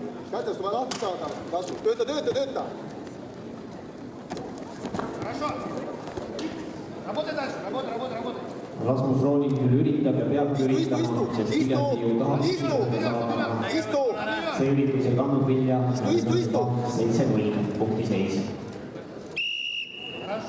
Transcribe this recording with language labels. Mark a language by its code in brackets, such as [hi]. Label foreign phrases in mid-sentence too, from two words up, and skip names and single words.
[et] Kätest on vaja lahti saada. Kasu. Tööta, tööta, tööta. [ru] Хорошо. Работай дальше. Работай, работай, работай. [et] Rasmus Rooning küll üritab ja peabki üritama, sest Viljandi ju tahaks saada. Istu. See üritus ei kandnud vilja. Istu. 7-0 punkti seis. [ru] Хорошо.